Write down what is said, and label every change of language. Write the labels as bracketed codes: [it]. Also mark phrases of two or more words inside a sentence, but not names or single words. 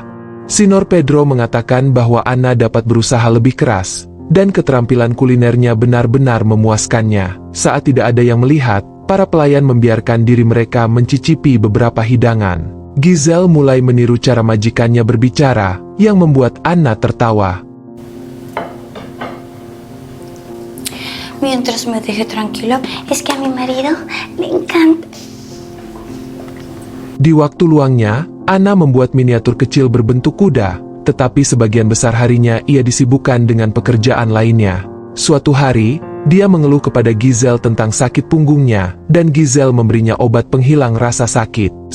[id] Sinor Pedro mengatakan bahwa Anna dapat berusaha lebih keras, dan keterampilan kulinernya benar-benar memuaskannya. Saat tidak ada yang melihat, para pelayan membiarkan diri mereka mencicipi beberapa hidangan. Giselle mulai meniru cara majikannya berbicara, yang membuat Anna tertawa. [es] Mientras me deje tranquilo, es que a mi marido le encanta. [id] Di waktu luangnya, Anna membuat miniatur kecil berbentuk kuda, tetapi sebagian besar harinya ia disibukkan dengan pekerjaan lainnya. Suatu hari, dia mengeluh kepada Giselle tentang sakit punggungnya, dan Giselle memberinya obat penghilang rasa sakit.